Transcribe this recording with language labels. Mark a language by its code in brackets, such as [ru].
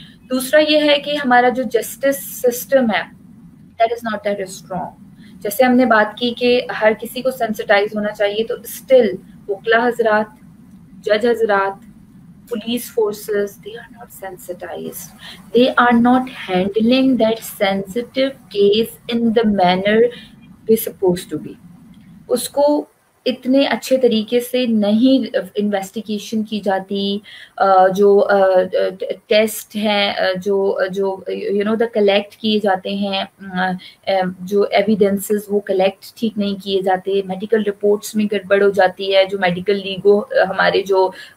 [ur] دوسرا یہ ہے کہ ہمارا جو جسٹس سسٹم ہے [en] That is not that strong. [ur] جیسے ہم نے بات کی کہ ہر کسی کو سینسٹائز ہونا چاہیے, تو اسٹل وکلا حضرات, جج حضرات, [en] police forces, they are not sensitized. They are not handling that sensitive case in the manner they're supposed to be. [ur] اس کو اتنے اچھے طریقے سے نہیں انویسٹیگیشن کی جاتی, جو ٹیسٹ ہیں جو [en] you know [ur] دا کلیکٹ کیے جاتے ہیں, جو ایویڈنسز وہ کلیکٹ ٹھیک نہیں کیے جاتے, میڈیکل رپورٹس میں گڑبڑ ہو جاتی ہے, جو میڈیکل لیگو ہمارے جو